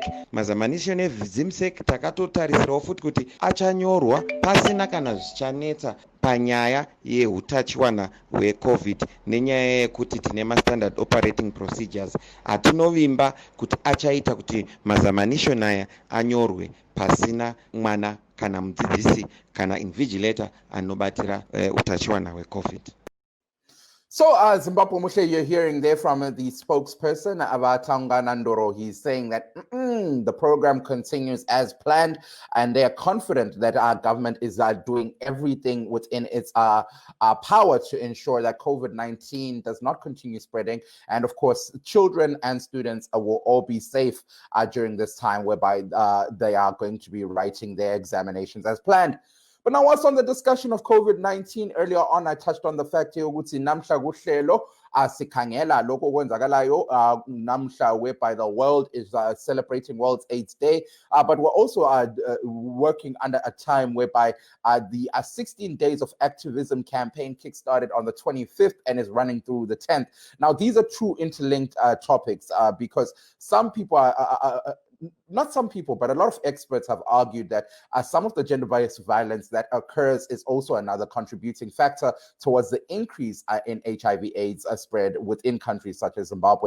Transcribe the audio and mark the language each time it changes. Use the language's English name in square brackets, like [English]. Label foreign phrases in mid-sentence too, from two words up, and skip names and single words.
[Shona] Mazamanishoni eZimsec takatotarisirawo futi kuti achanyorwa pasina kana zvichanetsa panyaya yeutachiwana hweCovid nenyaya yekuti tine [English] mastandard operating procedures. [Shona] Hatinovimba kuti achaita kuti mazamanishoni aya anyorwe pasina mwana kana mudzidzisi kana invigilator anobatira utachiwana hweCovid. [English] So, Zimbabwe Mushe, you're hearing there from the spokesperson, Vataungana Ndoro. He's saying that the program continues as planned, and they are confident that our government is doing everything within its power to ensure that COVID-19 does not continue spreading. And of course, children and students will all be safe during this time, whereby they are going to be writing their examinations as planned. But now, what's on the discussion of COVID-19? Earlier on, I touched on the fact here, [North Ndebele] ukuthi Namuhla kuhlelo sikhangela lokho kwenzakalayo Namuhla, [English] whereby the world is celebrating World AIDS Day. But we're also working under a time whereby the 16 days of activism campaign kickstarted on the 25th and is running through the 10th. Now, these are two interlinked topics because some people not some people, but a lot of experts have argued that some of the gender-based violence that occurs is also another contributing factor towards the increase in HIV/AIDS spread within countries such as Zimbabwe.